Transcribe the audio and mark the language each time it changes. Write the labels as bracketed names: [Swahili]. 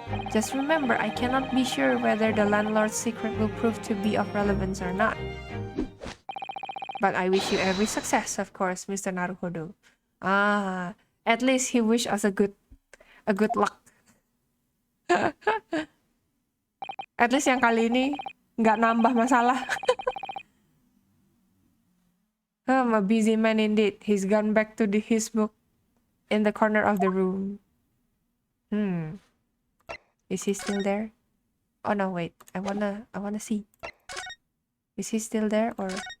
[English] Just remember, I cannot be sure whether the landlord's secret will prove to be of relevance or not. But I wish you every success, of course, Mr. Naruhodo. Ah, at least he wished us a good luck. At least [Indonesian] yang kali ini nggak nambah masalah. [English] I'm a busy man indeed. He's gone back to his book in the corner of the room. Is he still there? Oh no, wait. I wanna see. Is he still there or?